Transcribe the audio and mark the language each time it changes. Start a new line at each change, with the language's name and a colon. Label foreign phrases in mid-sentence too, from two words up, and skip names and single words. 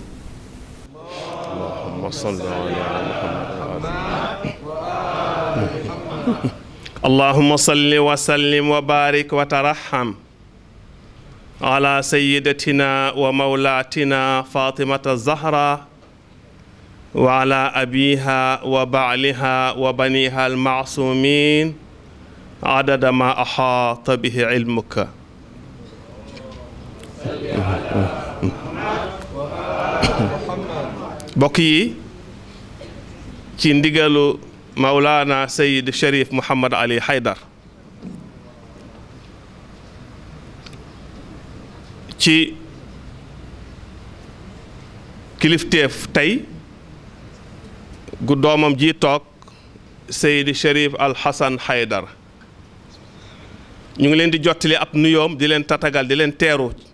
Arabic: اللهم صل على محمد اللهم صل وسلم وبارك وترحم على سيدتنا ومولاتنا فاطمة الزهراء وعلى أبيها وبعلها وبنيها المعصومين عدد ما أحاط به علمك
Wolof: mbokk yi ci ndigalu Mawlana Sayyid Cherif Mouhamad Ali Haydar ci kilifteef tey gu doomam ji toog Sayyid Cherif Al Hassan Haydar ñu ngi leen di jottali ab nuyoom di leen tatagal di leen teeru